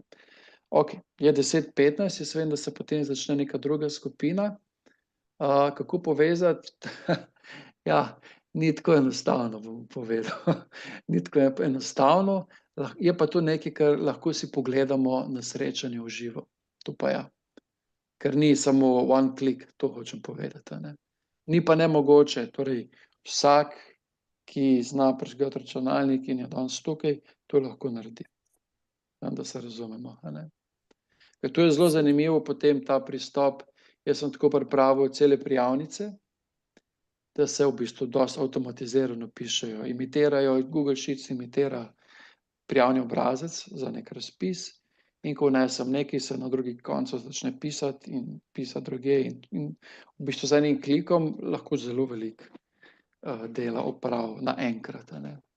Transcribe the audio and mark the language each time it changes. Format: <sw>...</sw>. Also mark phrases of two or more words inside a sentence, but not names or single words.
<sl>Okej, je 10:15, jaz vem, da se potem začne neka druga skupina. Kako povezati? Ja, ni tako enostavno, bom povedal. Ni tako enostavno, je pa to nekaj, kar lahko si pogledamo na srečanju v živo. To pa ja. Ker ni samo</sl> <en>one click,</en> <sl>to hočem povedati, a ne. Ni pa nemogoče, torej vsak, ki zna prižgati računalnik in je danes tukaj, to lahko naredi. Da se razumemo, a ne. Ker to je zelo zanimivo potem ta pristop. Jaz sem tako pripravil cele prijavnice, da se v bistvu dosti avtomatizirano pišejo, imitirajo, Google Sheets imitira prijavni obrazec za neki razpis, in ko vnesem nekaj, se na drugi koncu začne pisati in pisati drugje in v bistvu z enim klikom lahko zelo veliko dela opravi naenkrat, a ne.</sl>